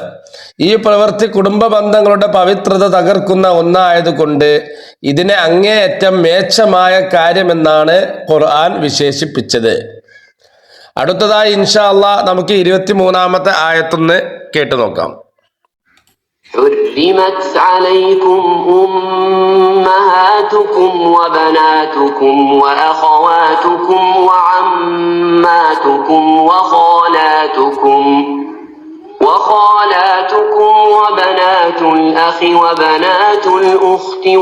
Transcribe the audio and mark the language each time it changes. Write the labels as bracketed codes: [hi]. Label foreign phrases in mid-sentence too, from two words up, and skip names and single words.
[ml] ഈ പ്രവൃത്തി കുടുംബ ബന്ധങ്ങളുടെ പവിത്രത തകർക്കുന്ന ഒന്നായതുകൊണ്ട് ഇതിനെ അങ്ങേയറ്റം മേച്ഛമായ കാര്യമെന്നാണ് ഖുർആൻ വിശേഷിപ്പിച്ചത്. അടുത്തതായി [ar] إن شاء الله [ml] നമുക്ക് 23-ാമത്തെ ആയത്തൊന്ന് കേട്ടു നോക്കാം. [ar] حرمت عليكم أمهاتكم وبناتكم وأخواتكم وعماتكم وخالاتكم وبنات الأخ وبنات الأخت